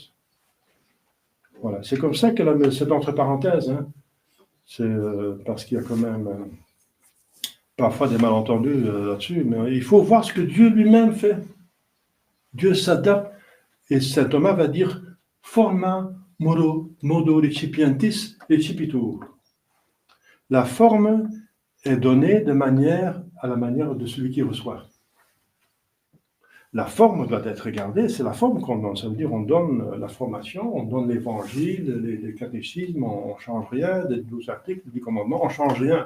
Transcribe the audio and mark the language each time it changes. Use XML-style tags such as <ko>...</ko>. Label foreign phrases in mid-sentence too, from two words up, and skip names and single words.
<fr>Voilà, c'est comme ça que c'est entre parenthèses. Hein. C'est parce qu'il y a quand même parfois des malentendus là-dessus, mais il faut voir ce que Dieu lui-même fait.</fr> <la>Dieu s'adapte, et saint Thomas va dire forma modo recipientis recipitur. La forme est donnée à la manière de celui qui reçoit. La forme doit être regardée, c'est la forme qu'on donne. Ça veut dire on donne la formation, on donne l'évangile, les catéchismes, on ne change rien, des 12 articles, des 10 commandements, on ne change rien.</la>